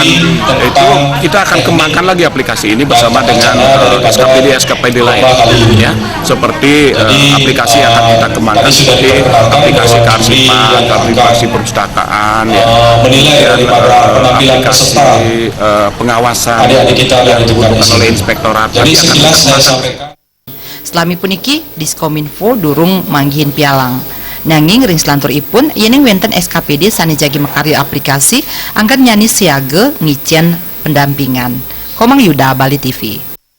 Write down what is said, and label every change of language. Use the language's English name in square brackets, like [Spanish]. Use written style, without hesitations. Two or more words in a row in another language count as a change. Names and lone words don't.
[Indonesian] Itu kita akan kembangkan lagi aplikasi ini bersama dengan SKPD lain, ya. Seperti aplikasi yang akan kita kembangkan seperti aplikasi kearsipan, aplikasi perpustakaan, ya, kemudian aplikasi pengawasan yang dibutuhkan oleh inspektorat. Nanti akan kita kembangkan. [Balinese] Selami puniki Diskominfo durung manggihin pialang. Nanging ring selantur ipun yening wenten SKPD sani jagi mekari aplikasi angkat nyani siaga ngicen pendampingan. [Indonesian] Komang Yuda, Bali TV.